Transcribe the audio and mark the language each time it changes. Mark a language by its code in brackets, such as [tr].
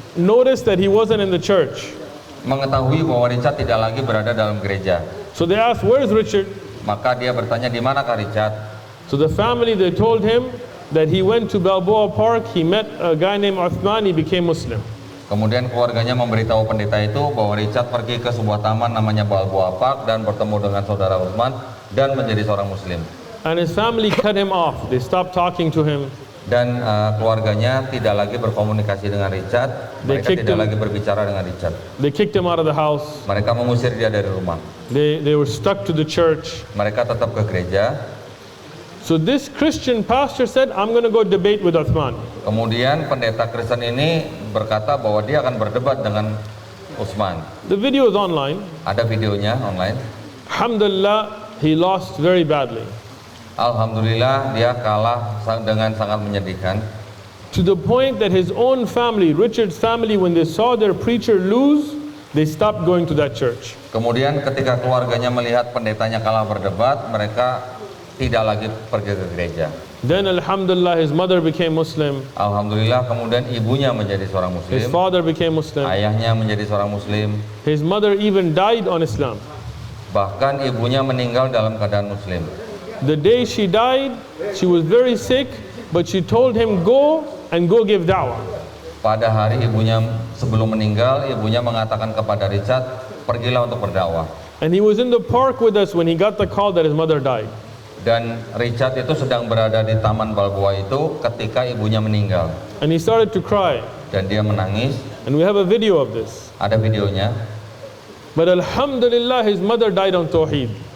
[en] noticed that he wasn't in the church. [id] mengetahui bahwa Richard tidak lagi berada dalam gereja. [en] So they asked, "Where's Richard?" [id] Maka dia bertanya, di manakah Richard? [en] So the family, they told him that he went to Balboa Park, he met a guy named Uthman, he became Muslim. [id] Kemudian keluarganya memberitahu pendeta itu bahwa Richard pergi ke sebuah taman namanya Balboa Park dan bertemu dengan saudara Uthman dan menjadi seorang Muslim. [en] And his family cut him off. They stopped talking to him. [id] Dan keluarganya tidak lagi berkomunikasi dengan Richard. Mereka tidak lagi berbicara dengan Richard. [en] They kicked him out of the house. [id] Mereka mengusir dia dari rumah. [en] They were stuck to the church. [id] Mereka tetap ke gereja. [en] So this Christian pastor said, "I'm going to go debate with Uthman." [id] Kemudian pendeta Kristen ini berkata bahwa dia akan berdebat dengan Utsman. [en] The video is online. [id] Ada videonya online. [en] Alhamdulillah, he lost very badly. [id] Alhamdulillah dia kalah dengan sangat menyedihkan. [en] To the point that his own family, Richard's family, when they saw their preacher lose, they stopped going to that church. [id] Kemudian ketika keluarganya melihat pendetanya kalah berdebat, mereka tidak lagi pergi ke gereja. [en] Then alhamdulillah, his mother became Muslim. [id] Alhamdulillah kemudian ibunya menjadi seorang [en] His [id] Muslim. [en] father became Muslim. [id] Ayahnya menjadi seorang Muslim. [en] His mother even died on Islam. [id] Bahkan ibunya meninggal dalam keadaan Muslim. [en] The day she died, she was very sick, but she told him, go give da'wah. [id] Pada hari ibunya sebelum meninggal, ibunya mengatakan kepada Richard, pergilah untuk berdakwah. [en] And he was in the park with us when he got the call that his mother died. [id] Dan Richard itu sedang berada di Taman Balboa itu ketika ibunya meninggal. [en] And he started to cry. [id] Dan dia menangis. [en] And we have a video of this. [id] Ada videonya. [en] But alhamdulillah, his mother died on Tawheed.